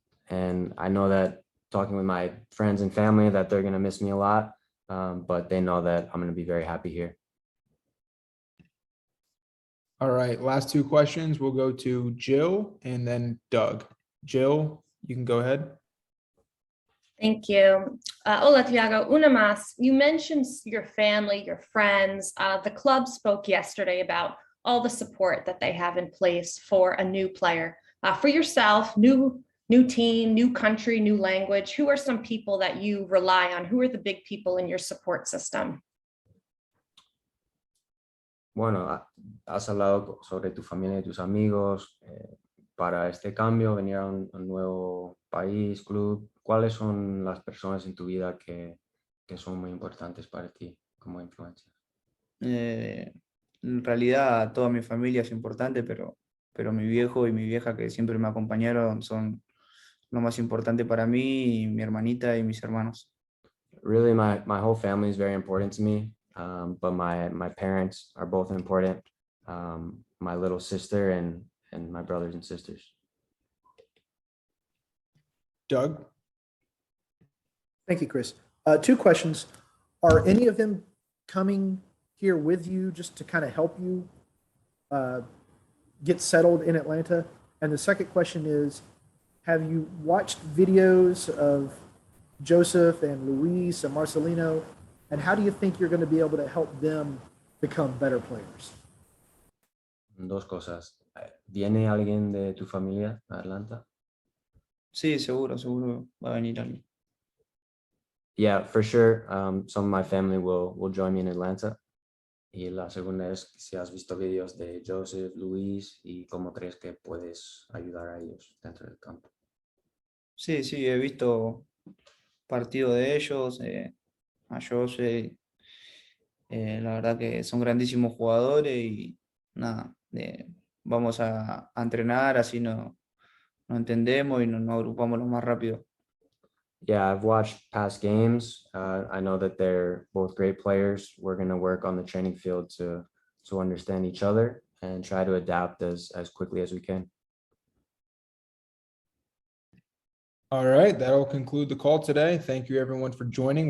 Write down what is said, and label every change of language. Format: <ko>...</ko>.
<en>And I know that talking with my friends and family that they're going to miss me a lot, but they know that I'm going to be very happy here. All right, last two questions. We'll go to Jill and then Doug. Jill, you can go ahead. Thank you.</en> <es>Hola, Thiago. Una más.</es> <en>You mentioned your family, your friends. The club spoke yesterday about all the support that they have in place for a new player. For yourself, new team, new country, new language. Who are some people that you rely on? Who are the big people in your support system?</en> <es>Bueno, has hablado sobre tu familia y tus amigos. Para este cambio, venir a un nuevo país, club, ¿cuáles son las personas en tu vida que son muy importantes para ti como influencia? En realidad toda mi familia es importante, pero mi viejo y mi vieja que siempre me acompañaron son lo más importante para mí, y mi hermanita y mis hermanos.</es> <en>Really, my whole family is very important to me, but my parents are both important. My little sister and my brothers and sisters. Doug? Thank you, Chris. Two questions. Are any of them coming here with you just to kind of help you get settled in Atlanta? And the second question is, have you watched videos of Joseph and Luis and Marcelino? And how do you think you're going to be able to help them become better players?</en> <es>Dos cosas. ¿Viene alguien de tu familia a Atlanta? Sí, seguro va a venir alguien.</es> <en>Yeah, for sure. Some of my family will join me in Atlanta.</en> <es>Y la segunda es si has visto videos de Joseph, Luis y cómo crees que puedes ayudar a ellos dentro del campo. Sí, he visto partidos de ellos, a Joseph, la verdad que son grandísimos jugadores y nada, vamos a entrenar, así nos entendemos y nos agrupamos lo más rápido.</es> <en>Yeah, I've watched past games. I know that they're both great players. We're going to work on the training field to understand each other and try to adapt as quickly as we can. All right, that'll conclude the call today. Thank you everyone for joining.</en>